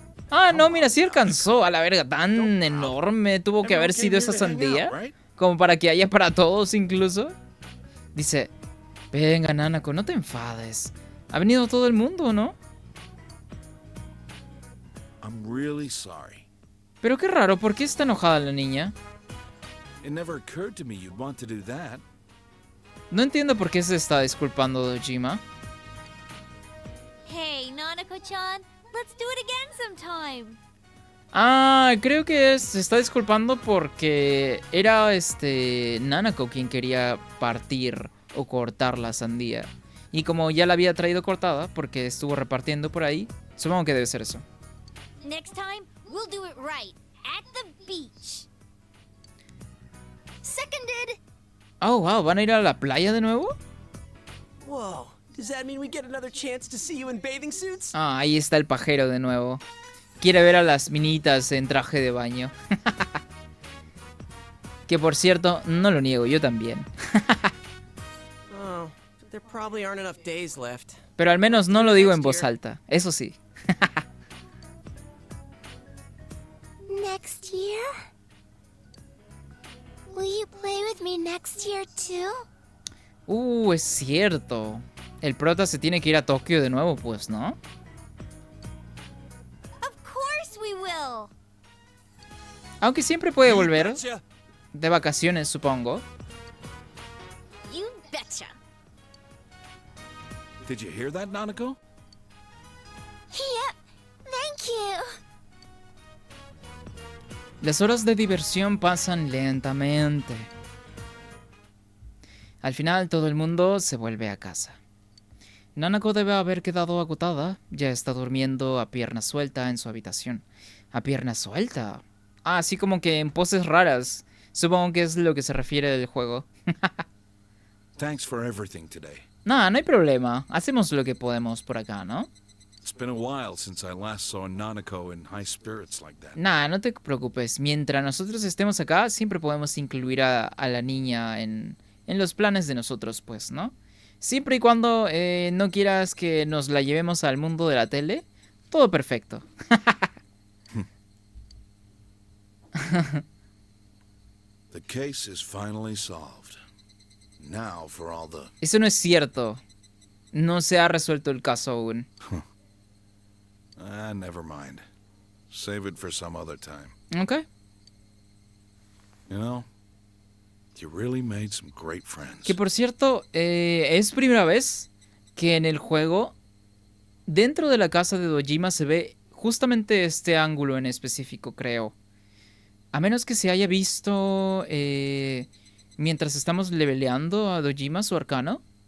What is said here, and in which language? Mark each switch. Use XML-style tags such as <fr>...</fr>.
<es>Ah, no, mira, sí alcanzó. A la verga, tan enorme tuvo que haber sido esa sandía. Como para que haya para todos incluso. Dice, venga, Nanako, no te enfades. Ha venido todo el mundo, ¿no?</es> <en>I'm really sorry.</en> <es>Pero qué raro, ¿por qué está enojada la niña?</es> <en>It never occurred to me you'd want to do that.</en> <es>No entiendo por qué se está disculpando Dojima.</es> <en>Hey, Nanako-chan, let's do it again sometime.</en> <es>Ah, creo que se está disculpando porque era Nanako quien quería partir o cortar la sandía. Y como ya la había traído cortada porque estuvo repartiendo por ahí, supongo que debe ser eso.</es> <en>Next time, we'll do it right, at the beach. Seconded.</en> <es>Oh, wow, ¿van a ir a la playa de nuevo?</es> <en>Whoa, does that mean we get another chance to see you in bathing suits?</en> <es>Ah, ahí está el pajero de nuevo. Quiere ver a las minitas en traje de baño. Que por cierto, no lo niego, yo también.</es> <en>Oh, There probably aren't enough days left.</en> <es>Pero al menos no lo digo en voz alta, eso sí.</es> <en>Next year? Will you play with me next year too?</en> <es>Es cierto. El prota se tiene que ir a Tokio de nuevo, pues, ¿no?</es> <en>Of course we will.</en> <es>Aunque siempre puede volver.</es> <en>Betcha.</en> <es>De vacaciones, supongo.</es> <en>You betcha. Did you hear that, Nanako? Yep. Thank you.</en> <es>Las horas de diversión pasan lentamente. Al final todo el mundo se vuelve a casa. Nanako debe haber quedado agotada. Ya está durmiendo a pierna suelta en su habitación. ¿A pierna suelta? Así como que en poses raras. Supongo que es lo que se refiere del juego.</es> <en>Thanks for everything today.</en> <es>Nah, no hay problema. Hacemos lo que podemos por acá, ¿no?</es> <en>It's been a while since I last saw Nanako in high spirits like that.</en> <es>Nah, no te preocupes. Mientras nosotros estemos acá, siempre podemos incluir a la niña en los planes de nosotros, pues, ¿no? Siempre y cuando no quieras que nos la llevemos al mundo de la tele, todo perfecto.</es> <en>The case is finally solved. Now for all the...</en> <es>Eso no es cierto. No se ha resuelto el caso aún.</es> <en>never mind. Save it for some other time. Ok. You know, you really made some great friends.</en> <es>Que por cierto, es primera vez que en el juego, dentro de la casa de Dojima se ve justamente este ángulo en específico, creo. A menos que se haya visto mientras estamos leveleando a Dojima, su arcano.</es>